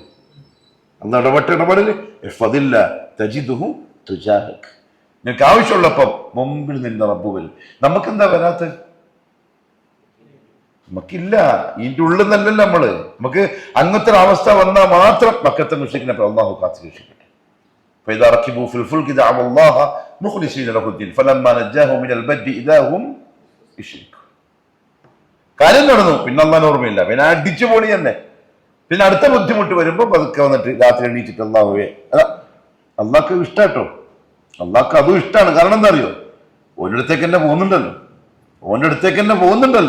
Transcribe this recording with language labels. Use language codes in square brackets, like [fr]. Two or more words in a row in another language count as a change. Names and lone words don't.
[ml] അന്ന് ഇടപെടല് [ar] تجده تجاهك, [ml] നിനക്ക് ആവശ്യമുള്ളപ്പം മുമ്പിൽ നിന്റെ റബ്ബ് വരും. നമുക്കെന്താ വരാത്തത്? നമുക്കില്ല. ഇതിന്റെ ഉള്ളിൽ നിന്നല്ലല്ലോ നമ്മള്. നമുക്ക് അങ്ങനത്തെ ഒരു അവസ്ഥ വന്നാൽ മാത്രം മക്കത്തെ മുശ്രിക്കിനെ അല്ലാഹു കാത്തു രക്ഷിക്കട്ടെ. [ar] فإذا ركبوا في الفلك دعوا الله مخلصين له الدين فلما نجاهم من البر إذا هم يشركون. [ml] കാര്യം നടന്നു, പിന്നെ അള്ളാഹിന് ഓർമ്മയില്ല, പിന്നെ അടിച്ചു പോണി തന്നെ. പിന്നെ അടുത്ത ബുദ്ധിമുട്ട് വരുമ്പോ പതുക്കെ വന്നിട്ട് രാത്രി എണീച്ചിട്ട് അള്ളാഹുവേ, അള്ളാഹ്ക്ക് ഇഷ്ടാട്ടോ, അള്ളാഹ്ക്ക് അതും ഇഷ്ടമാണ്. കാരണം എന്താ അറിയോ? ഓൻ്റെ അടുത്തേക്ക് തന്നെ പോകുന്നുണ്ടല്ലോ.